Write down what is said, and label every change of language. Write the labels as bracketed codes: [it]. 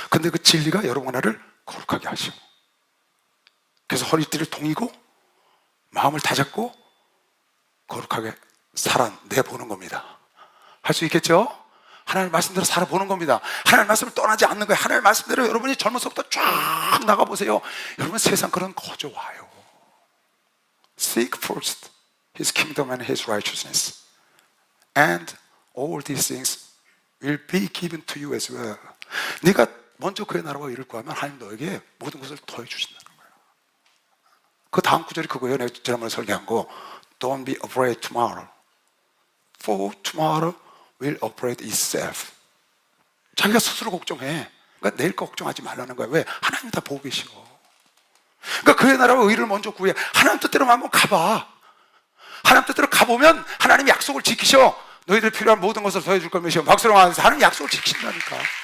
[ko] 근데 그 진리가 여러분과 나를 거룩하게 하시고 그래서 허리띠를 동이고 마음을 다잡고 거룩하게 살아내보는 겁니다. 할 수 있겠죠? 하나님의 말씀대로 살아보는 겁니다. 하나님의 말씀을 떠나지 않는 거예요. 하나님의 말씀대로 여러분이 젊어서부터 쫙 나가보세요. 여러분 세상 그런 거저 와요. [en] Seek first His kingdom and His righteousness and all these things will be given to you as well. [ko] 네가 먼저 그의 나라와 이를 구하면 하나님 너에게 모든 것을 더해 주신다는 거예요. 그 다음 구절이 그거예요. 내가 지난번에 설계한 거. [en] Don't be afraid tomorrow. For tomorrow will operate itself. [ko] 자기가 스스로 걱정해. 그러니까 내일 거 걱정하지 말라는 거야. 왜? 하나님 다 보고 계시고. 그러니까 그의 나라와 의를 먼저 구해. 하나님 뜻대로 한번 가봐. 하나님 뜻대로 가보면 하나님이 약속을 지키셔. 너희들 필요한 모든 것을 더해줄 걸 믿으시오. 박수로 하면서 하나님 약속을 지키신다니까.